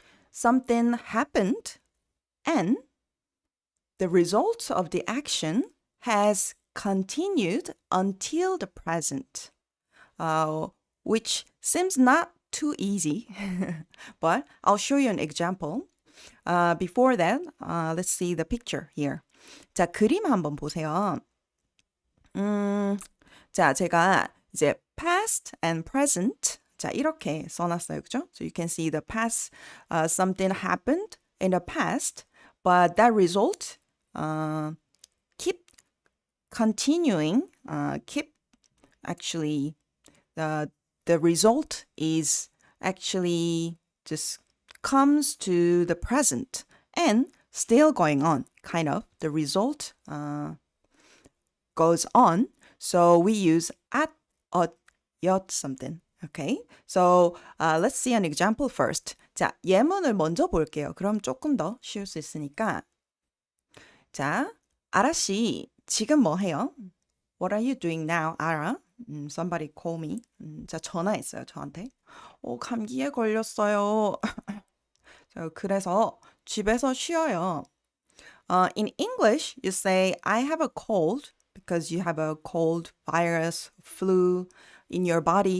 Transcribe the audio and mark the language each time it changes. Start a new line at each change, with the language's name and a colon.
English: Something happened and the result of the action has continued until the present, which seems not too easy, but I'll show you an example. Before that, let's see the picture here.
Korean: 자, 그림 한번 보세요. 자, 제가 이제
English: past and present,
Korean: 자, 이렇게 써놨어요. 그죠?
English: So you can see the past, something happened in the past, but that result keep continuing, keep actually, the result is actually just comes to the present and still going on, kind of. The result goes on. So we use at, 엿 something. Okay, so let's see an example first.
Korean: 자, 예문을 먼저 볼게요. 그럼 조금 더 쉬울 수 있으니까. 자, 아라 씨, 지금 뭐 해요?
English: What are you doing now, Arah? Somebody call me.
Korean: 자, 전화했어요, 저한테. 감기에 걸렸어요. 그래서 집에서 쉬어요.
English: In English, you say, I have a cold because you have a cold, virus, flu in your body.